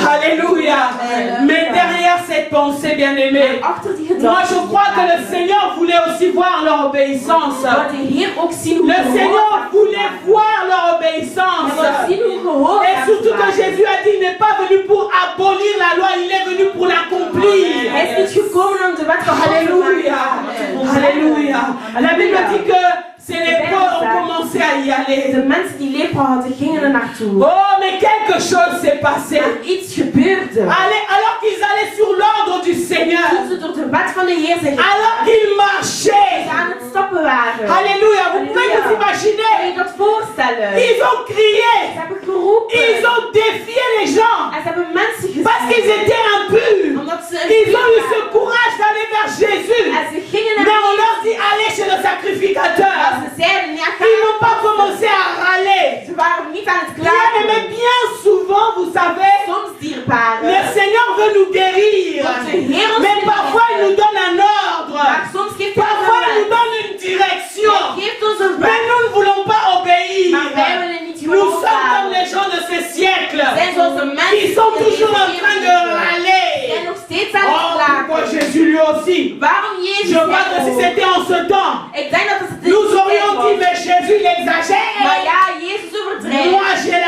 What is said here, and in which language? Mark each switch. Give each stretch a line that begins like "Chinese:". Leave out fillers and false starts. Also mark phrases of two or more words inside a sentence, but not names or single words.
French: Alléluia. Mais derrière cette pensée, bien-aimée,
Dutch: Achter die
French: moi
Dutch: gedachte.
French: je crois que le Seigneur voulait aussi voir leur obéissance.
Dutch: Dat de Heer ook zien hoe
French: Le Seigneur
Dutch: gehoorzaam
French: voulait
Dutch: waren.
French: voir leur
Dutch: Hij
French: obéissance.
Dutch: wil zien hoe gehoorzaam
French: Et surtout
Dutch: ze
French: que
Dutch: waren.
French: Jésus a dit, il n'est pas venu pour abolir la loi, il est venu pour l'accomplir.
Dutch: Hij is niet gekomen om de wet van God te
French: Alléluia.
Dutch: maken.
French: Alléluia. La Bible dit que ces lépreux ont commencé à y aller.
Dutch: De mensen die lepra hadden gingen er naartoe.
French: Oh, mais quelque chose s'est passé.
Dutch: Maar iets gebeurde.
French: Alors qu'ils allaient sur l'ordre du Seigneur,
Dutch: Toen ze door de wet van de Heer zijn
French: alors qu'ils marchaient.
Dutch: aan het stappen waren.
French: Alléluia. Vous pouvez vous
Dutch: Kun
French: imaginer.
Dutch: je dat voorstellen?
French: Ils ont crié.
Dutch: Ze hebben geroepen.
French: Ils ont défié les gens.
Dutch: En ze hebben mensen
French: Parce qu'ils
Dutch: gezien.
French: étaient impurs.
Dutch: Omdat ze
French: Ils ont eu ce courage d'aller vers Jésus.
Dutch: En ze gingen
French: Mais
Dutch: naar
French: on leur
Dutch: Jezus.
French: dit, allez chez le sacrificateur.
Dutch: Ze zeiden, ja,
French: Ils n'ont pas commencé à râler.
Dutch: ze waren niet aan het
French: Bien,
Dutch: klagen.
French: mais bien souvent, vous savez,
Dutch: Soms dierbaren.
French: le Seigneur veut nous guérir. Mais parfois, il nous donne un ordre.
Dutch: Maar soms geeft hij
French: Parfois, il nous
Dutch: een
French: donne une direction.
Dutch: Hij geeft ons een
French: Mais
Dutch: weg.
French: nous ne voulons pas obéir.
Dutch: Maar wij willen niet
French: Nous sommes comme
Dutch: gehoorzamen.
French: les gens de ce siècle
Dutch: Zijn zoals de mensen
French: qui sont
Dutch: die
French: toujours en
Dutch: deze
French: train de
Dutch: wereld zijn
French: râler.
Dutch: nog steeds aan het
French: Oh,
Dutch: klagen.
French: pourquoi Jésus lui aussi?
Dutch: Waarom Jezus
French: Je crois que si
Dutch: ook?
French: c'était en ce temps,
Dutch: Ik denk dat het
French: nous aurions dit, mais Jésus, il exagère.
Dutch: Maar ja, Jezus overdrijft.
French: Moi,